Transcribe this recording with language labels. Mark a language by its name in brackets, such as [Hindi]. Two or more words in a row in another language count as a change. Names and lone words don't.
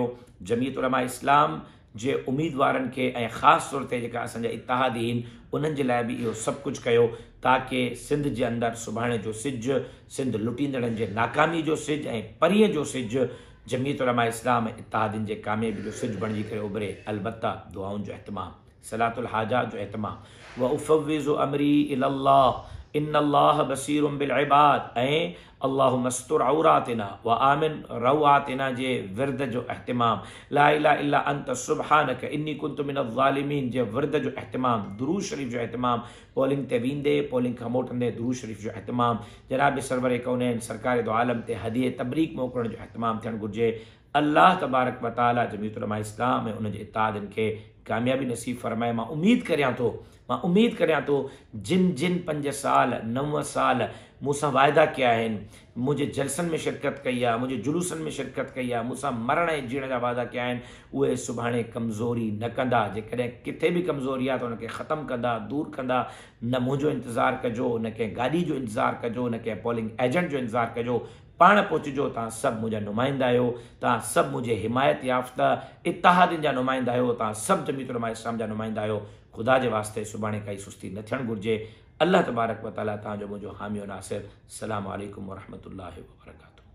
[Sindhi] जमीयत उलमा इस्लाम जे उम्मीदवारनि खे ऐं ख़ासि तौर ते जेका असांजा इत्तेहादी आहिनि उन्हनि जे लाइ बि इहो सभु कुझु कयो ताकी सिंध जे अंदरि सुभाणे जो सिजु, सिंध लुटींदड़नि जे नाकामी जो सिजु ऐं परीअं जो सिजु जमीयत उलमा इस्लाम ऐं इत्तेहादियुनि जे कामयाबी जो सिजु बणिजी करे उभरे। अलबत्ता दुआउनि जो एहतमाम, सलातुल हाजात जो एहतमाम। [Arabic] وأفوض أمري إلى الله إن الله بصير بالعباد ऐं اللهم استر عوراتنا وآمن روعاتنا [Sindhi] जे विर्द जो एहतमाम, [Arabic] لا إله إلا أنت سبحانك إني كنت من الظالمين [Sindhi] जे विर्द जो एहतमाम, दुरूद शरीफ़ जो एहतमाम, पोलिंग ते वेंदे पोलिंग खां मोटंदे दुरूद शरीफ़ जो एहतमाम, जनाब सरवर कौनैन सरकार दो आलम ते हदिये तबरीक मोकिलण जो एहतमाम थियणु घुरिजे। [Arabic] الله تبارك وتعالى [Sindhi] जमीयत उलमा इस्लाम ऐं उनजे इत्तेहादियुनि खे कामयाबी नसीब फरमाए। मां उम्मीद करियां थो जिन जिन 5 साल 9 साल मूंसां वाइदा कया आहिनि, मुंहिंजे जलसनि में शिरकत कई आहे, मुंहिंजे जुलूसनि में शिरकत कई आहे, मूंसां मरण ऐं जीअण जा वाइदा कया आहिनि, उहे सुभाणे कमज़ोरी न कंदा। जेकॾहिं किथे बि कमज़ोरी आहे त उनखे ख़तमु कंदा, दूरि कंदा। न मुंहिंजो इंतज़ारु कजो, न कंहिं गाॾी जो इंतज़ारु कजो, न कंहिं पोलिंग एजेंट जो इंतज़ारु कजो, पाण पहुचिजो। तव्हां सभु मुंहिंजा नुमाइंदा आहियो, तव्हां सभु मुंहिंजे हिमायत याफ़्ता इत्तेहादियुनि जा नुमाइंदा आहियो, तव्हां सभु जमीयत उलमा इस्लाम जा नुमाइंदा आहियो। ख़ुदा जे वास्ते सुभाणे काई सुस्ती न थियणु घुरिजे। [Arabic] الله تبارك وتعالى [Sindhi] तव्हांजो मुंहिंजो हामी नासिर। [Arabic] السلام عليكم ورحمة الله وبركاته.